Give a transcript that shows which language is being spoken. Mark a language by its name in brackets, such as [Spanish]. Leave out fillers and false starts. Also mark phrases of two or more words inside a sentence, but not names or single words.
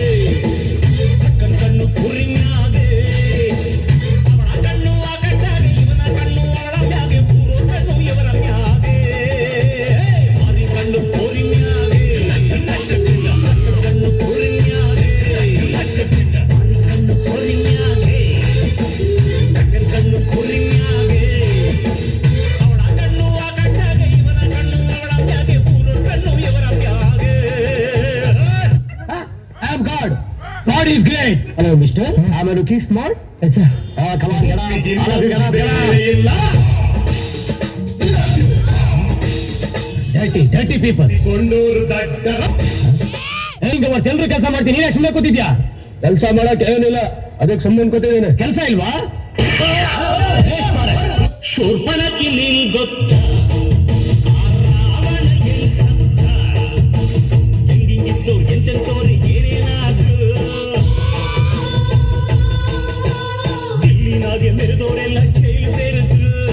[Kannada] ಕಣ್ಣು ಕೋರಿ ಮ್ಯಾಗೆ, ಅವಳ ಕಣ್ಣು ಆಗಟ್ಟಾಗಿ ಇವನ ಕಣ್ಣು ಅವಳ ಮ್ಯಾಗೆ, ಪೂರ್ವ ಕಣ್ಣು ಇವರ ಮ್ಯಾಗೆ. ಮಾರಿ ಕಣ್ಣು ಕೋರಿ ಮ್ಯಾಗೆ, ಕಣ್ಣು ಕೋರಿ ಮ್ಯಾಗೆ, ಮಾರಿ ಕಣ್ಣು ಕೋರಿ ಮ್ಯಾಗೆ, ಕಣ್ಣು ಕೋರಿ ಮ್ಯಾಗೆ. [English] God is great. Hello, mister. Am I looking smart? Yes, sir. Come on, get up. Dirty people. [Kannada] ಹೆಂಗ ಎಲ್ರು ಕೆಲಸ ಮಾಡ್ತೀನಿ, ನೀನೇ ಸುಮ್ಮನೆ ಕೂತಿದ್ಯಾ? ಕೆಲಸ ಮಾಡಕ್ ಏನಿಲ್ಲ, ಅದಕ್ಕೆ ಸುಮ್ಮನೆ ಕೂತಿದ್ದೀನಿ. ಕೆಲಸ ಇಲ್ವಾ? ಶೂರ್ಪಣಖಿ ನೀನ್ ಗೊತ್ತ, ಹೆಂಗಿಂಗಿತ್ತು ಎಂತೆಂತೋರಿ ಏನೇನಾದ್ರು, ದಿಲ್ಲಿನಾಗೆ ಮೆರೆದೋರೆಲ್ಲ ಜೈಲು ಸೇರಿದ್ರು.